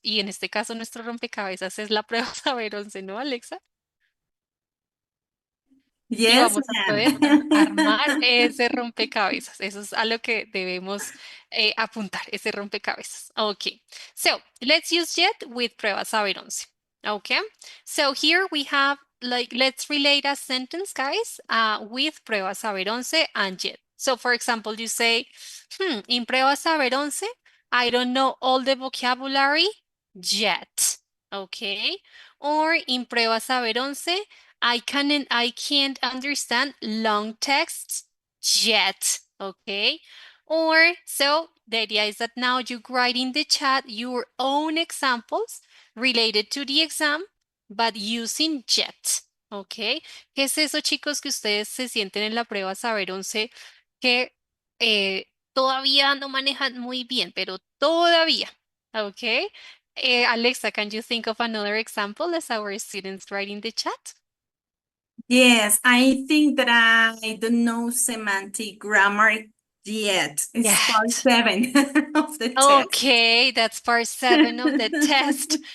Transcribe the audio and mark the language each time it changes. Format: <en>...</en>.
<es>Y en este caso, nuestro rompecabezas es la prueba Saber 11, ¿no, Alexa? Y</es> <en>Yes,</en> <es>vamos a poder</es> <en>ma'am.</en> <es>armar ese rompecabezas. Eso es a lo que debemos apuntar, ese rompecabezas.</es> <en>Okay, so let's use jet with prueba saber 11. Okay, so here we have like, let's relate a sentence, guys, with prueba saber 11 and jet. So for example, you say, in prueba saber 11, I don't know all the vocabulary yet. Okay, or in prueba saber 11, I can't understand long texts yet. Okay. Or so the idea is that now you write in the chat your own examples related to the exam, but using yet. Okay.</en> <es>¿Qué es eso, chicos, que ustedes se sienten en la prueba Saber 11 que todavía no manejan muy bien, pero todavía?</es> <en>Okay. Alexa, can you think of another example as our students write in the chat? Yes, I think that I don't know semantic grammar yet. It's part Yes. seven of the test. Okay, that's part 7 of the test.</en>